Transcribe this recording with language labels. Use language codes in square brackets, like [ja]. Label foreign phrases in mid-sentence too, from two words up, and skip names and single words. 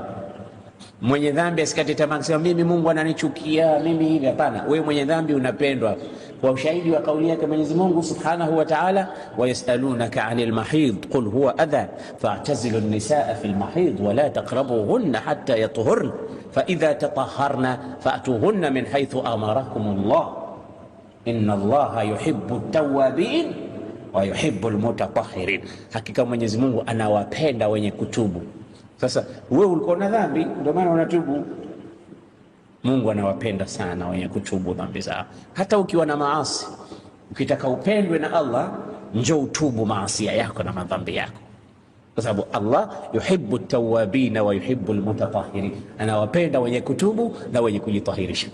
[sw] Mwenye dhambi asikate tamaa kusema mimi Mungu ananichukia mimi hivi. Hapana, wewe mwenye dhambi unapendwa kwa ushahidi wa kauli yake Mwenyezi Mungu [ar] سبحانه وتعالى ويسألونك عن المحيض قل هو أذى فاعتزلوا النساء في المحيض ولا تقربوهن حتى يطهرن فإذا تطهرن فأتوهن من حيث أمركم الله إن الله يحب التوابين ويحب المتطهرين. [sw] Hakika Mwenyezi Mungu anawapenda wenye kutubu. Sasa wewe ulikuwa na dhambi ndio maana unatubu, Mungu anawapenda sana wenye kutubu dhambi zao. Hata ukiwa na maasi, ukitaka upendwe na Allah, njoo utubu maasi yako na madhambi yako, kwa sababu Allah [ar] يحب التوابين ويحب المتطهرين, [sw] anawapenda wenye kutubu na wenye kujitahirisha.